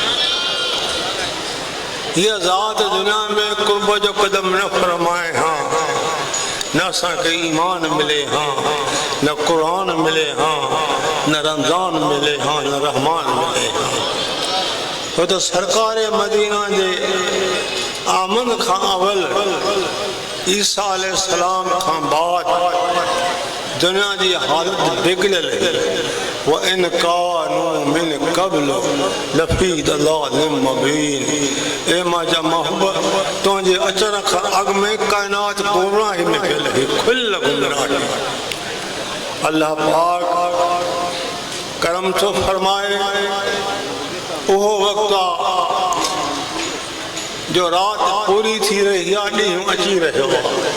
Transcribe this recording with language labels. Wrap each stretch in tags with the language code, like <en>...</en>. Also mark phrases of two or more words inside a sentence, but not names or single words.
<sd>हीअ ज़ात दुनिया में कुर्ब जो कदम न फरमाए हाँ न असांखे ईमान मिले हाँ न कुरान मिले हाँ न रमज़ान मिले हाँ न रहमान मिले हाँ। छो त सरकार मदीना जे आमन खां अवल ईसा अलैहिस्सलाम खां बाद दुनिया जी हालत बिगड़ल</sd> <ar>وإن كانوا من قبل لفي ضلال مبين.</ar> <sd>ए माजा मोहब्बत तुंहिंजे अचण खां अॻु में काइनात गुमराही में पियल हुई खुल गुमराही। अल्लाह पाक करम थो फरमाए उहो वक़्तु आहे जो रात पूरी थी रही आहे ॾींहुं अची रहियो आहे।</sd>